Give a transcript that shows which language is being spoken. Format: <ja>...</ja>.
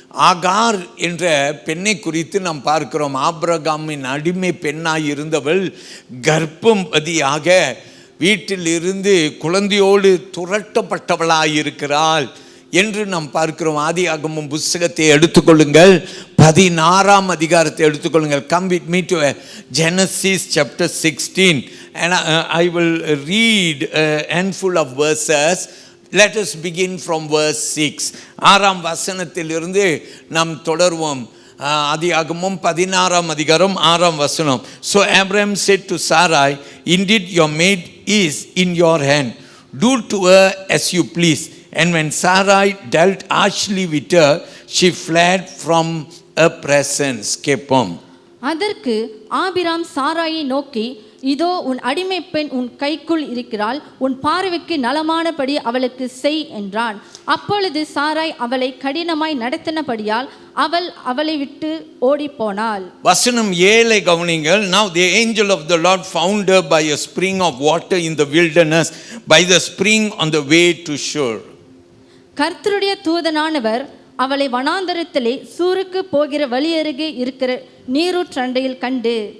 <ta>ஆகார் என்ற பெண்ணை குறித்து நாம் பார்க்கிறோம். ஆபிரகாமின் அடிமை பெண்ணாய் இருந்தவள் கர்ப்பவதியாக வீட்டில் இருந்து குழந்தையோடு துரட்டப்பட்டவளாயிருக்கிறாள் என்று நாம் பார்க்கிறோம். ஆதியாகமம் புத்தகத்தை எடுத்துக்கொள்ளுங்கள், 16ஆம் அதிகாரத்தை எடுத்துக்கொள்ளுங்கள்.</ta> <en>Come with me to Genesis chapter 16 and I will read a handful of verses. Let us begin from verse 6.</en> <ta>6ஆம் வசனத்திலிருந்து நாம் தொடர்வோம். ஆதியாகமம் 16ஆம் அதிகாரம் 6ஆம் வசனம்.</ta> <en>So Abraham said to Sarai, indeed your maid is in your hand. Do to her as you please. And when Sarai dealt harshly with her, she fled from her presence.</en> <ta>கேட்போம். அதற்கு ஆபிராம் சாராயை நோக்கி, இதோ உன் அடிமை பெண் உன் கைக்குள் இருக்கிறாள், உன் பார்வைக்கு நலமானபடி அவளுக்கு செய் என்றான். அப்பொழுது சாராய் அவளை கடினமாய் நடத்தினபடியால் அவள் அவளை விட்டு ஓடி போனாள். வசனம் 7 கவனிங்கள்.</ta> <en>Now the angel of the Lord found her by a spring of water in the wilderness, by the spring on the way to Shur.</en> <ta>கர்த்தருடைய தூதனானவர் அவளை வனாந்தரத்திலே சூருக்கு போகிற வழியருகே இருக்கிற நீரூற்றண்டையில் கண்டு.</ta>